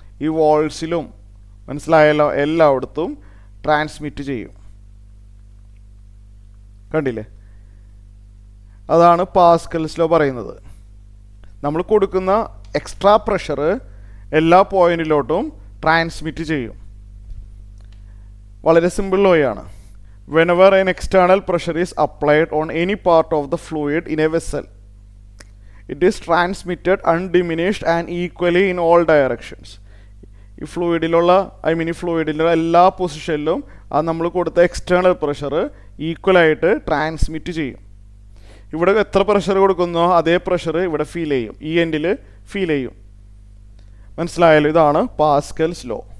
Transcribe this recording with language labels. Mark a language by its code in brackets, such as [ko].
[ml] ഈ വാൾസിലും, മനസ്സിലായല്ലോ, എല്ലായിടത്തും ട്രാൻസ്മിറ്റ് ചെയ്യും. കണ്ടില്ലേ? അതാണ് പാസ്കൽസ് ലോ പറയുന്നത്. നമ്മൾ കൊടുക്കുന്ന എക്സ്ട്രാ പ്രഷർ എല്ലാ പോയിന്റിലോട്ടും ട്രാൻസ്മിറ്റ് ചെയ്യും. വളരെ simple ലോയാണ്. [en] Whenever an external pressure is applied on any part of the fluid in a vessel, it is transmitted undiminished and equally in all directions. [ml] ഈ ഫ്ലൂയിഡിലുള്ള ഈ ഫ്ലൂയിഡിലുള്ള എല്ലാ പൊസിഷനിലും അത് നമ്മൾ കൊടുത്ത എക്സ്റ്റേണൽ പ്രഷർ ഈക്വലായിട്ട് ട്രാൻസ്മിറ്റ് ചെയ്യും. ഇവിടെ എത്ര പ്രഷർ കൊടുക്കുന്നോ അതേ പ്രഷർ ഇവിടെ ഫീൽ ചെയ്യും, ഈ എൻഡിൽ ഫീൽ ചെയ്യും. മനസ്സിലായാലും? ഇതാണ് പാസ്കൽസ് ലോ.